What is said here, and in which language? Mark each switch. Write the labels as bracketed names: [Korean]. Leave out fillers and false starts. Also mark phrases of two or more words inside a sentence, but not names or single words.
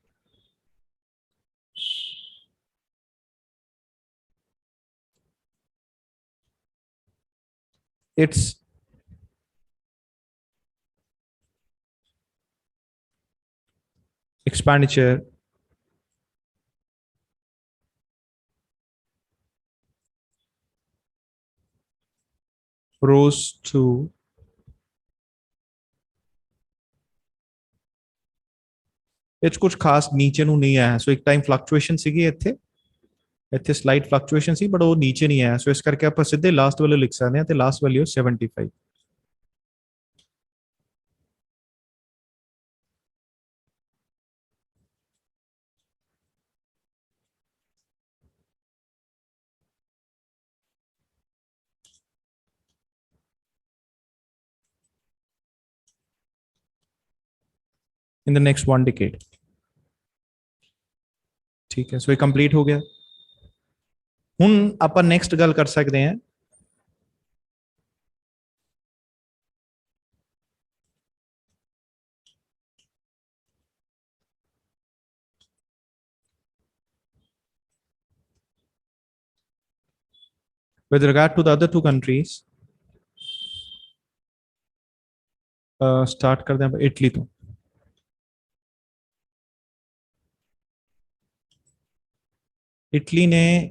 [English] Its expenditure rose to [Punjabi] ਇਹ ਕੁਝ ਖਾਸ ਨੀਚੇ ਨੂੰ ਨਹੀਂ ਆਇਆ। ਸੋ ਇੱਕ ਟਾਈਮ ਫਲਕਚੁਏਸ਼ਨ ਸੀਗੀ ਇੱਥੇ [English] slight fluctuation [Punjabi] ਸੀ, ਬਟ ਉਹ ਨੀਚੇ ਨਹੀਂ ਆਇਆ। ਸੋ ਇਸ ਕਰਕੇ ਆਪਾਂ ਸਿੱਧੇ [English] last value [Punjabi] ਲਿਖ ਸਕਦੇ ਹਾਂ, ਤੇ [English] last value [Punjabi] 75। [English] in the next 1 decade। [Hindi] ठीक है, सो ये कंप्लीट हो गया। [Punjabi] ਹੁਣ ਆਪਾਂ ਨੈਕਸਟ ਗੱਲ ਕਰ ਸਕਦੇ ਹਾਂ [English] with regard to the other two countries। [Hindi] स्टार्ट करते हैं इटली तो। इटली ने